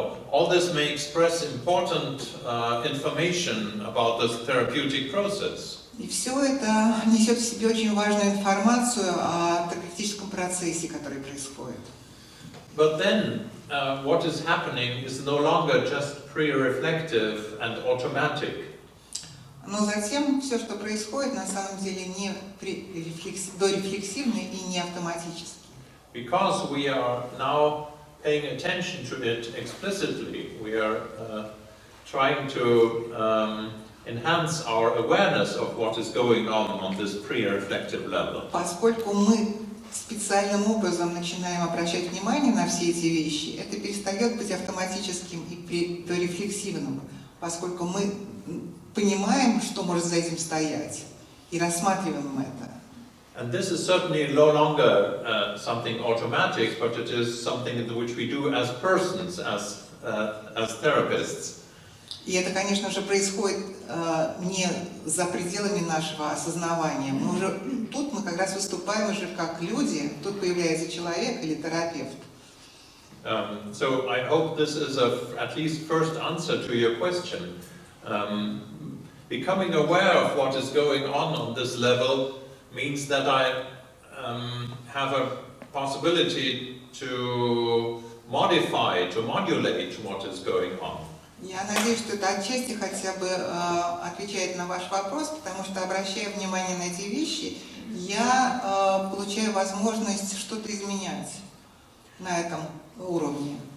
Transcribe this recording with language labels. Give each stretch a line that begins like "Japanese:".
English: All this may express important information about the therapeutic process.
Russian: И все это несет в себе очень важную информацию о терапевтическом процессе, который происходит.
English: But then, what is happening is no longer just pre-reflective and automatic.
Russian: Но затем все, что происходит, на самом деле не дорефлексивно и не автоматически.
English: Because we are now paying attention to it explicitly, we are trying to enhance our awareness of what is going on this pre-reflective level.
Russian: Поскольку мы специальным образом начинаем обращать внимание на все эти вещи, это перестает быть автоматическим и дорефлексивным, поскольку мы понимаем, что может за этим стоять, и рассматриваем это.
English: And this is certainly no longer something automatic, but it is something which we do as persons, as therapists.
Russian: И это, конечно же, происходит не за пределами нашего осознавания. Тут мы как раз выступаем уже как люди, тут появляется человек или терапевт.
English: So I hope this is at least first answer to your question. Becoming aware of what is going on this level means that I have a possibility to modify, to modulate what is going on.
Russian: Я надеюсь, что это отчасти хотя бы отвечает на ваш вопрос, потому что, обращая внимание на эти вещи, я получаю возможность что-то изменять на этом уровне.